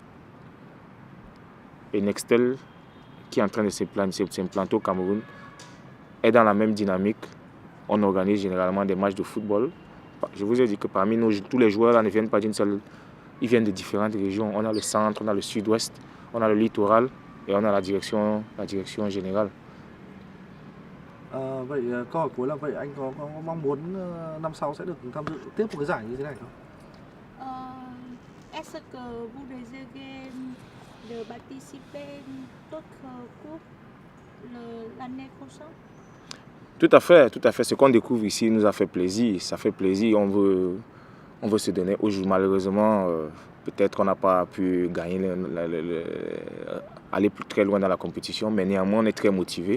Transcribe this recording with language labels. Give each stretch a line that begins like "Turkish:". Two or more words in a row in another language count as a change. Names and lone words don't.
French: Et Nextel, qui est en train de s'implanter au Cameroun, est dans la même dynamique. On organise généralement des matchs de football. Je vous ai dit que parmi nous, tous les joueurs là ne viennent pas d'une seule... Ils viennent de différentes régions. On a le centre, on a le sud-ouest, on a le littoral et on a la direction générale.
Vietnamese: Vậy câu hỏi cuối là vậy anh có mong muốn năm sau sẽ được tham dự tiếp một cái giải như thế này không?
French: Est-ce que vous désirez de participer d'autres cours l'année prochaine? Tout à fait, tout à fait. Ce qu'on découvre ici nous a fait plaisir. Ça fait plaisir. On veut se donner au jour. Malheureusement, peut-être qu'on n'a pas pu gagner, aller plus très loin dans la compétition, mais néanmoins, on est très motivé.